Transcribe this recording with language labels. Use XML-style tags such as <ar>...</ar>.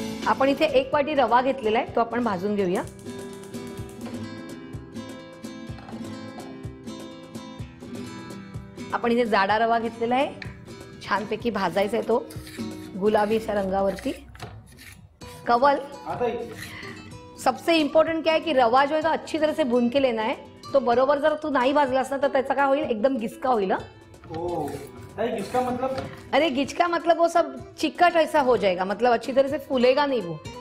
<mr>आपण इथे 1 वाटी रवा घेतलेला आहे, तो आपण भाजून घेऊया. आपण इथे जाडा रवा घेतलेला आहे, छानपैकी भाजायचा आहे तो गुलाबी अशा रंगावरती.</mr> <hi>कवल, सबसे इम्पोर्टेंट क्या है कि रवा जो है तो अच्छी तरह से भून के लेना है.</hi> <mr>तो बरोबर जर तू नहीं भाजलास ना तर त्याचा काय होईल, एकदम गिचका होईल हा.</mr> <hi>ओ किसका मतलब? अरे गिचका मतलब वो सब चिकट ऐसा हो जाएगा, मतलब अच्छी तरह से फूलेगा नहीं वो.</hi>